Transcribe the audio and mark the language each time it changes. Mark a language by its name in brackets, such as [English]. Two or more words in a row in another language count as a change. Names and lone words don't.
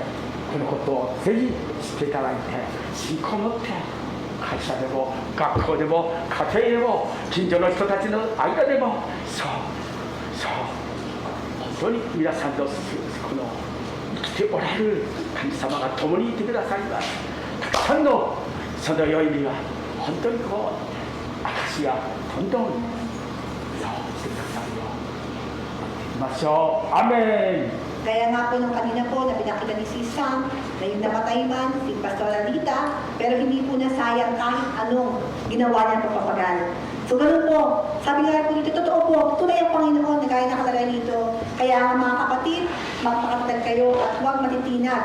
[Japanese] このことをぜひ知っていただいて、信仰を持って会社でも学校でも家庭でも近所の人たちの間でも、そう本当に皆さんとこの生きておられる神様が共にいてくださいます。たくさんのその良い意味が本当にこう証がどんどんそうしてくださるようになっていきましょう。アメン。 [Filipino] Kaya nga po nung kanina po na pinakita ni si Sam na yung namatay man, si Pastor Alita, pero hindi po nasayang kahit anong ginawa niya pagpapagal. So ganun po, sabi nga po dito, totoo po, tunay ang Panginoon na gaya nakalagay dito. Kaya nga mga kapatid, magpakatag kayo at huwag matitinag.